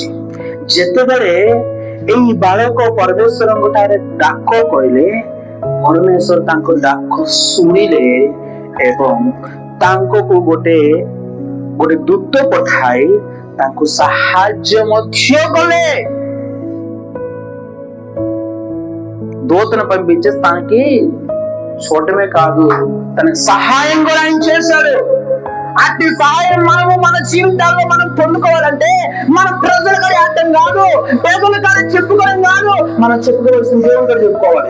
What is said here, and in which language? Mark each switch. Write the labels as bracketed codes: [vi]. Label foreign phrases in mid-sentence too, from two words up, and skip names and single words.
[or] ଯେତେବେଳେ ଏଇ ବାଳକ ପରମେଶ୍ୱରଙ୍କ ଠାରେ ଡାକ କହିଲେ, ପରମେଶ୍ୱର ତାଙ୍କ ଡାକ ଶୁଣିଲେ ଏବଂ ତାଙ୍କୁ ଗୋଟେ ଦୂତ ପଠାଇ ତାଙ୍କୁ ସାହାଯ୍ୟ ମଧ୍ୟ କଲେ। [te] దూతను పంపించే తనకి చూడటమే కాదు, తనకి సహాయం కూడా ఆయన చేశాడు। అట్టి సహాయం మనము మన జీవితాల్లో మనం పొందుకోవాలంటే మన ప్రజల గారి అర్థం కాదు, ప్రజల గారి చెప్పుకోవడం కాదు, మనం చెప్పుకోవాల్సిన దేవుని గారు చెప్పుకోవాలి।